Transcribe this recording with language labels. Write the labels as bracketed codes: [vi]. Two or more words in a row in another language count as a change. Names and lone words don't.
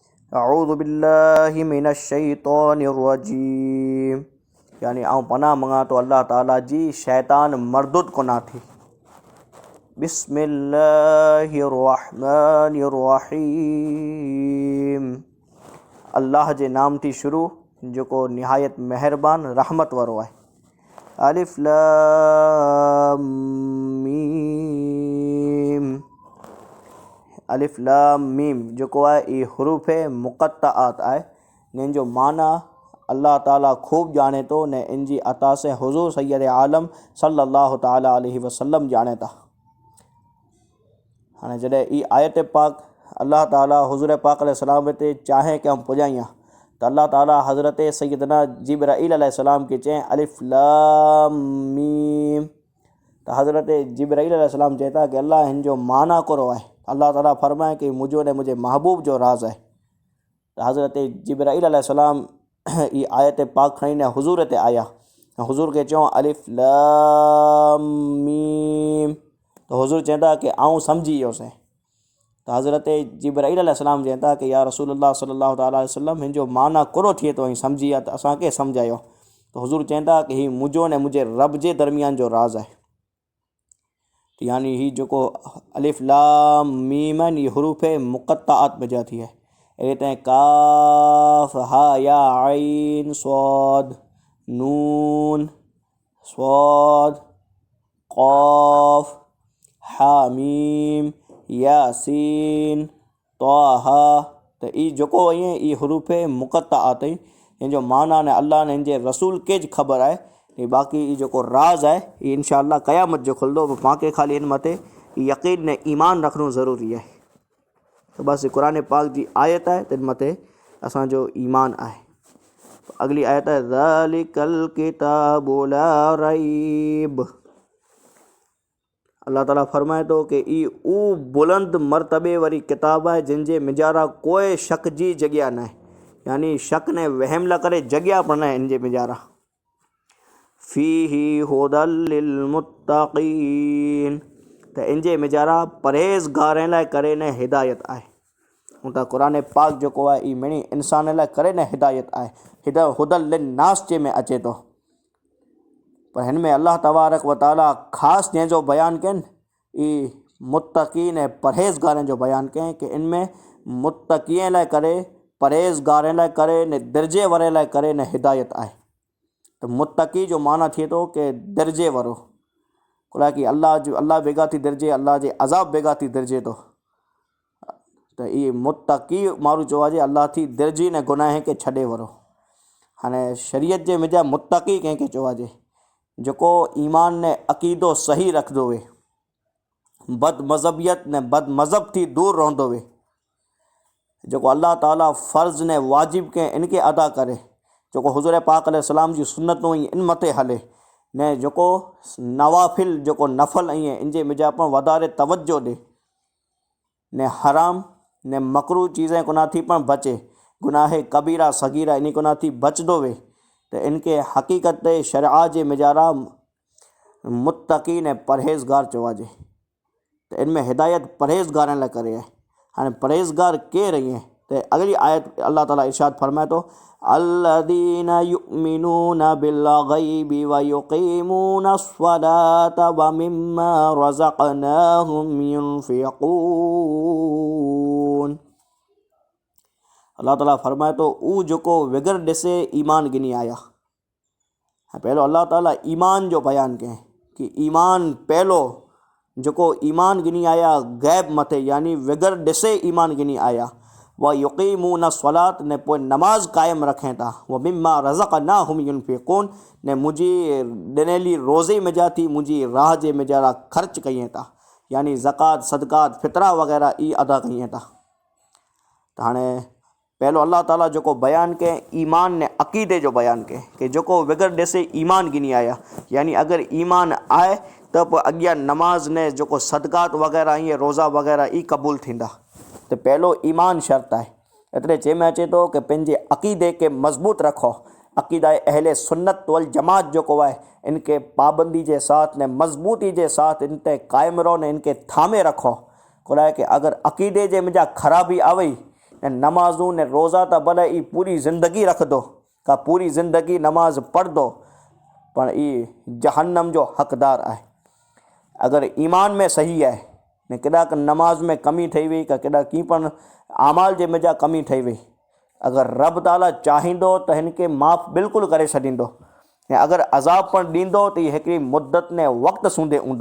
[ar] أعوذ بالله من الشيطان الرجيم, [sd] यानी आऊं पनाह मंगा तो अल्लाह ताला जी शैतान मरदुद को ना थी। [ar] بسم الله الرحمن الرحيم, [sd] अल्लाह जे नाम थी शुरू जेको निहायत मेहरबान रहमत वारो आहे। [ar] ألف لام ميم, ألف لام ميم [sd] जेको आहे ये हुरूफ मुक़त्तआत आहे। इन जो माना अल्लाह ताला खूब जाने तो ने इन जी अता से हुज़ूर सैयद आलम [ar] صلى الله تعالى عليه وسلم [sd] जाने था। हाँ जॾहिं ई आयत पाक अल्लाह ताला हुज़ूर पाक अलैहिस्सलाम ते चाहे कि हम पुॼाइयां तो अल्लाह ताला हज़रत सैयदना जिब्राईल अलैहिस्सलाम के चएं [ar] ألف لام ميم, [sd] तो हज़रत जिब्राईल अलैहिस्सलाम चएता कि अल्लाह इन जो माना करो आहे। अल्लाह ताला फरमाए कि मुझो ने मुझे महबूब जो राज़ है। तो हज़रत जिब्राईल अलैहिस्सलाम ये आयत पाक खणी ने हुज़ूर ते आया, हुज़ूर के चयो [ar] ألف لام ميم, [sd] तो हुज़ूर चवंदा कि आऊं सम्झी वियोसीं। तो हज़रत जिब्राईल अलैहिस्सलाम चवंदा कि [ar] يا رسول الله صلى الله تعالى عليه وسلم [sd] हिन जो माना करो थिए तो सम्झी विया, तो असांखे सम्झायो। तो हुज़ूर चवंदा कि ही मुझो ने मुझे रब जे दरमियान जो राज़ है। यानी ही जो [ar] ألف لام ميم [sd] ये हुरूफ मुक़त्तआत में जा थी है। ए [ar] كاف ها يا عين صاد نون صاد قاف حا ميم يس طه, [sd] तो ई जो ये हुरूफ मुक़त्तआत इन जो माना ने अल्लाह ने इन जे रसूल के ख़बर है। बाक़ी ये जो राज़ है ये इंशाअल्लाह क़यामत जो खुलंदो, पाके खाली इन मथे यकीन ने ईमान रखना ज़रूरी है। तो बस कुरान पाक जी आयत है तो इन मथे असांजो ईमान है। तो अगली आयत है [ar] ذلك الكتاب لا ريب, [sd] अल्लाह ताला फरमाए तो कि ई ऊ बुलंद मरतबे वारी किताब है जिन जे मिजारा कोई शक जी जगह न है। यानी शक ने वहम ला करे जगह पर न है इन जे मिजारा। [ar] فيه هدى للمتقين, [sd] तो इन जे मिजारा परहेज़गारनि लाइ करे न हिदायत आहे। त कुरान पाक जो आहे ई मिणी इंसान लाइ करे न हिदायत आहे। [ar] هدى للناس [sd] जे में अचे तो, पर हिन में अल्लाह तबारक व ताला ख़ासि जंहिंजो बयानु कयनि ई मुत्तक़ीन ऐं परहेज़गारनि जो बयानु कयनि कि इन में मुत्तक़ीअ लाइ करे परहेज़गारनि लाइ करे न दर्जे वारे लाइ करे न हिदायत आहे। तो मुत्तक़ी जो माना थिए तो कि दर्जे वारो, कि अल्लाह बेगा थी दर्जे, अल्लाह जे अज़ाब बेगा थी दर्जे तो। तो ये मुत्तक़ी माण्हू चयो आहे अल्लाह थी दर्जी ने गुनाह के छॾे वारो। हाणे शरीयत जे मिजां मुत्तक़ी कंहिंखे चयो आहे जेको ईमान ने अक़ीदो सही रखंदो हुए, बद मज़हबियत ने बद मज़हब थी दूर रहंदो हुए, जो अल्लाह ताला फ़र्ज़ ने वाजिब के इनके अदा करे, जो हुज़ूर पाक अलैहिस्सलाम जी सुन्नतूं इन मथे हले ने, जो नवाफिल जो नफ़ल इन जे मिजां पण वधारे तवज्जो ॾे ने हराम ने मकरू चीज़ें को थी पण बचे, गुनाह कबीरा सगीरा इन को थी बचदो वे, तो इनके हकीकत शरआ जे मिजारा मुत्तक़ी ने परहेज़गार चयो आहे। तो इनमें हिदायत परहेज़गारनि लाइ करे आहे। हाँ परहेज़गार केर रही हैं, तो अगली आयत अल्लाह ताला इरशाद फरमाए तो [ar] الذين يؤمنون بالغيب ويقيمون الصلاة ومما رزقناهم ينفقون. [sd] अल्लाह ताला फरमाए तो ऊ जो विगर ॾिसे ईमान गिनी आया। पहलो अल्लाह ताला ईमान जो बयान करें कि ईमान पहलो जो ईमान गिनी आया गैब मथे, यानी विगर ॾिसे ईमान गिनी आया। [ar] ويقيمون الصلاة [sd] ने पोइ नमाज कायम रखें था। [ar] ومما رزقناهم ينفقون [sd] ने मुझी ॾिनली रोज़े मिजा थी मुझी राह जे मिजारा ख़र्च कई था, यानी ज़कात सदकात फितरा वग़ैरह ई अदा कई था। तो हाँ पहलो अल्लाह ताला जो बयान के ईमान ने अक़ीदे जो बयान के कि जो विगर ॾिसे ईमान गिनी आया, यानी अगर ईमान आए तो अॻियां नमाज ने जो सदकात वग़ैरह ये रोज़ा वग़ैरह ई क़बूल थींदा। तो पहलो ईमान शर्त है। एतरे जे में अचे तो कि पंहिंजे अक़ीदे के मज़बूत रखो, अक़ीदा अहले सुन्नत वल जमात जो है इनके पाबंदी के साथ ने मजबूती के साथ इन ते कायम रहो ने इनके थामे रखो। को कि अगर अक़ीदे जे मुंहिंजा ख़राबी आवई ने नमाज़ूं ने रोज़ा त भले ई पूरी ज़िंदगी रखंदो का पूरी ज़िंदगी नमाज़ पढ़ंदो पर ई जहन्नम जो हक़दार आहे। अगर ईमान में सही आहे ने केॾा नमाज़ में कमी ठही वई का केॾा कीअं पण आमाल जे मज़ा कमी ठही वई, अगर रब ताला चाहींदो त हिन खे माफ़ बिल्कुलु करे छॾींदो ऐं अगर अज़ाब पण ॾींदो त हीअ हिकिड़ी मुद्दत ने वक़्तु सूंदे हूंदो।